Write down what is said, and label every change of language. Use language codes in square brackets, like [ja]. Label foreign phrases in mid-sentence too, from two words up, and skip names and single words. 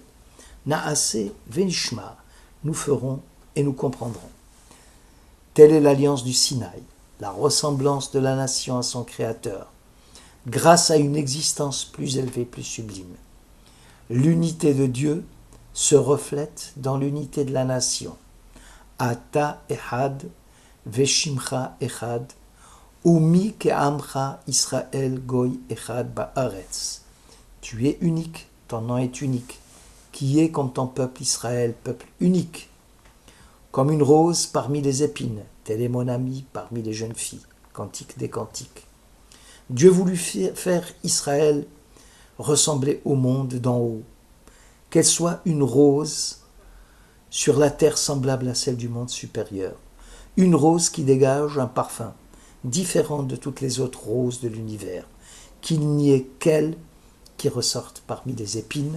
[he] נעשה ונשמע, [fr] nous ferons et nous comprendrons. Telle est l'alliance du Sinaï, la ressemblance de la nation à son Créateur, grâce à une existence plus élevée, plus sublime. L'unité de Dieu se reflète dans l'unité de la nation. [he] אתה אחד, ושמך אחד, ומי כעמך ישראל גוי אחד בארץ. [fr] Tu es unique, ton nom est unique, qui est comme ton peuple Israël, peuple unique. Comme une rose parmi les épines, tel est mon ami parmi les jeunes filles. Cantique des cantiques. Dieu voulut faire Israël ressembler au monde d'en haut, qu'elle soit une rose sur la terre semblable à celle du monde supérieur, une rose qui dégage un parfum différent de toutes les autres roses de l'univers, qu'il n'y ait qu'elle qui ressorte parmi les épines.